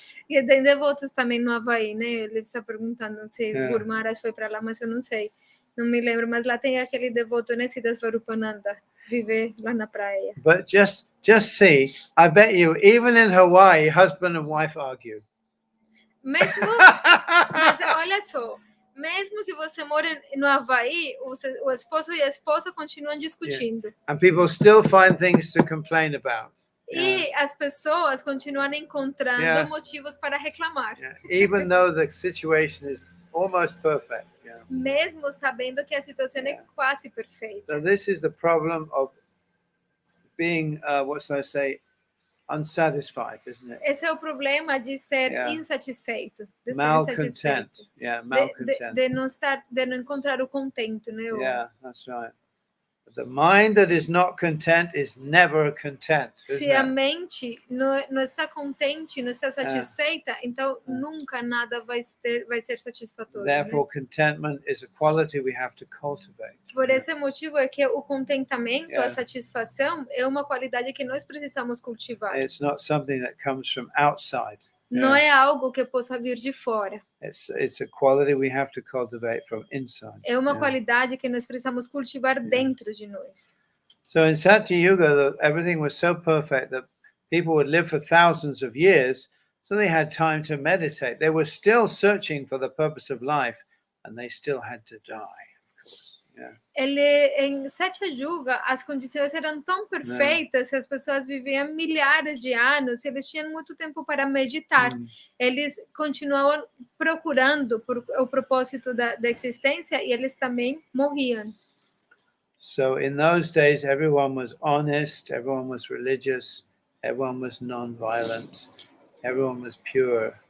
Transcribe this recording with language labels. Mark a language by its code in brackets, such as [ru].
[pt] E tem devotos também no Havaí, né? Ele está perguntando se o Guru Maharaj foi para lá, mas eu não sei. Não me lembro, mas lá tem aquele devoto, né? Siddhas Varupananda, viver lá na praia. [en] But just see, I bet you, even in Hawaii, husband and wife argue. [pt] Mas olha só. Mesmo que você mora no Havaí, o esposo e a esposa continuam discutindo. [en] Yeah. And people still find things to complain about. [pt] E as pessoas continuam encontrando motivos para reclamar. [en] Yeah. Even though the situation is almost perfect. Yeah. [pt] Mesmo sabendo que a situação é quase perfeita. [en] So this is the problem of being, what shall I say, unsatisfied, isn't it? [pt] Esse é o problema de ser insatisfeito, de [en] malcontent. Yeah, malcontent. [pt] De não encontrar o contento, né? [en] Yeah, that's right. The mind that is not content is never content. [pt] Se a mente não está contente, não está satisfeita, então nunca nada vai ser satisfatório. [en] Therefore, contentment is a quality we have to cultivate. [pt] Por esse motivo é que o contentamento, a satisfação, é uma qualidade que nós precisamos cultivar. [en] It's not something that comes from outside. [pt] Não é algo que possa vir de fora. [en] It's a quality we have to cultivate from inside. [pt] É uma qualidade que nós precisamos cultivar dentro de nós. [en] So in Satya Yuga, everything was so perfect that people would live for thousands of years, so they had time to meditate. They were still searching for the purpose of life, and they still had to die, of course. [pt] Em Satya Yuga, as condições eram tão perfeitas que as pessoas viviam milhares de anos, eles tinham muito tempo para meditar. Eles continuavam procurando por o propósito da existência e eles também morriam. [en] So in those days, everyone was honest, everyone was religious, everyone was non-violent, everyone was pure.